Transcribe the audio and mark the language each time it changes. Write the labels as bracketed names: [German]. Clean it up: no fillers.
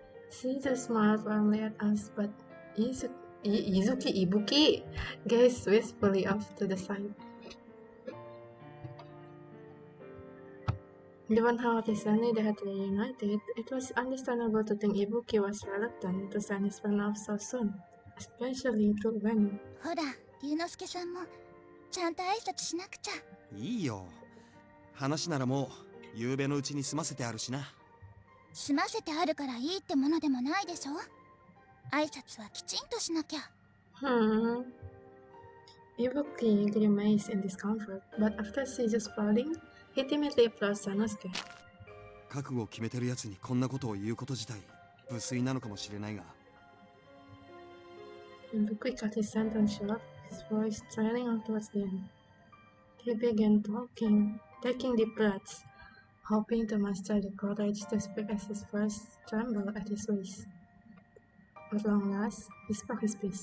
[English] Shizu smiled warmly at us, but Ibuki gazed wistfully off to the side. Given how recently they had reunited, it was understandable to think Ibuki was reluctant to send his friend off so soon, especially to Ueno. [Japanese] ほら、龍之介さんもちゃんと挨拶しなくちゃ。いいよ。話ならもう夕べのうちに済ませてあるしな。済ませてあるからいいってものでもないでしょ。挨拶はきちんとしなきゃ。 [English] Ibuki grimaced in discomfort, but after Shizu's prodding, he timidly approached Sanosuke. [Japanese] 覚悟を決めてるやつにこんなことを言うこと自体無粋なのかもしれないが。 [English] Ibuki cut his sentence short, his voice trailing off towards the end. He began talking, taking deep breaths, hoping to muster the courage to speak as his voice trembled at his waist. At long last, he spoke his piece.